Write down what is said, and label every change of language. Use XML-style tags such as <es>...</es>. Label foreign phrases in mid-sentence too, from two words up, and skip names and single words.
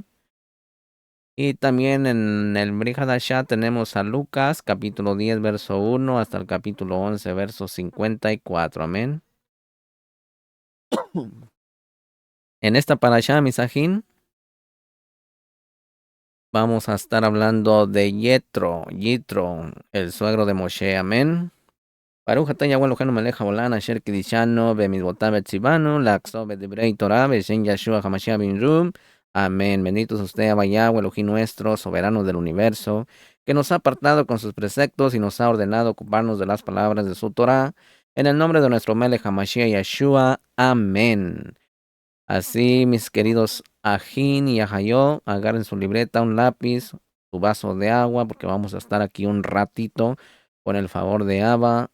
<es>Y también en el Brit Hadashah tenemos a Lucas, capítulo 10, verso 1 hasta el capítulo 11, verso 54. Amén. En esta parashá, misajín, vamos a estar hablando de Yitro, el suegro de Moshe. Amén.</es> <he>ברוך אתה יהוה אלוהינו מלך העולם אשר קדשנו במצוותיו וציוונו לעסוק בדברי תורה בשם ישוע המשיח בן רום.</he> <es>Amén. Bendito es usted, Abba Yahweh Elohim nuestro, soberano del universo, que nos ha apartado con sus preceptos y nos ha ordenado ocuparnos de las palabras de su Torah. En el nombre de nuestro</es> <he>מלך המשיח</he> <es>Yahshua. Amén. Así, mis queridos Ajín y Ajayó, agarren su libreta, un lápiz, su vaso de agua, porque vamos a estar aquí un ratito con el favor de Abba.</es>